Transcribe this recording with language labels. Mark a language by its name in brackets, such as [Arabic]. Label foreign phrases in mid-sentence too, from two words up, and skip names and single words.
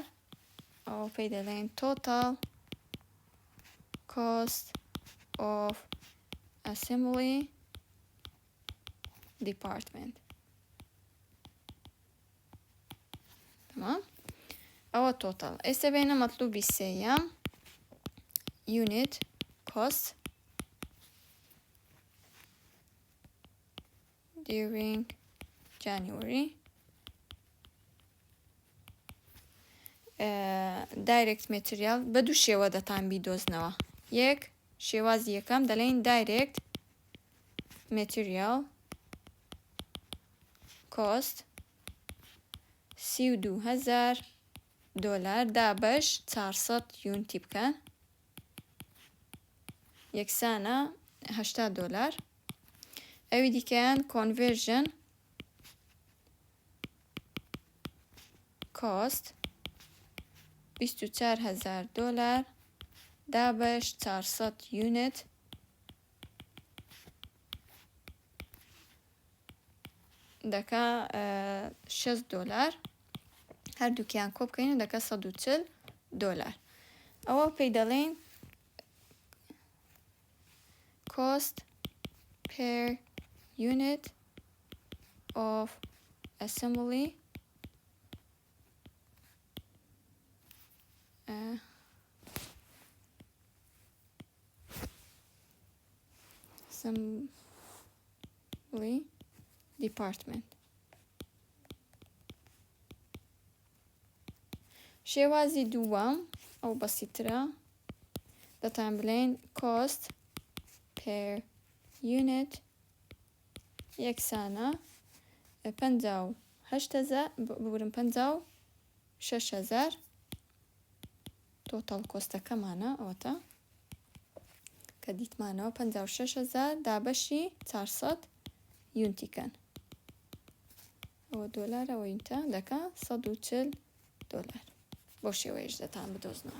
[Central Kurdish] ئەوە پێی دەڵێن [English] total cost of assembly department. [Central Kurdish] تمام. ئەوە total. ئێستا بینە مەطلوبی سێیەم [English] unit cost during January direct material [Central Kurdish] بە دوو شێوە دەتان بیدۆزنەوە. یەک شێوازی یەکەم دەڵێن [English] direct material cost [Central Kurdish] $32,000 دابش 400 یونتی بکەن یەکسانە $80. ئەوی دیکەیان [English] conversion cost [Central Kurdish] $24,000 دابش 400 یونت دەکا $6. هەردووکیان کۆ بکەین و دەکا $140. ئەوە پێی دەڵێن [English] cost per unit of assembly department. [Central Kurdish] شێوازی دووەم ئەو بەسیترە دەتان بڵێن [English] cost per unit [Central Kurdish] یەکسانە $56,000 total کۆستەکەمانە ئەوەتە کە دیتمانەوە $56,000 دابەشی 400 یونتیکەن ئەوە دۆلار ئەوە یونتە دەکا $140 بۆ شێوەیەش دەتان بدۆزنەوە.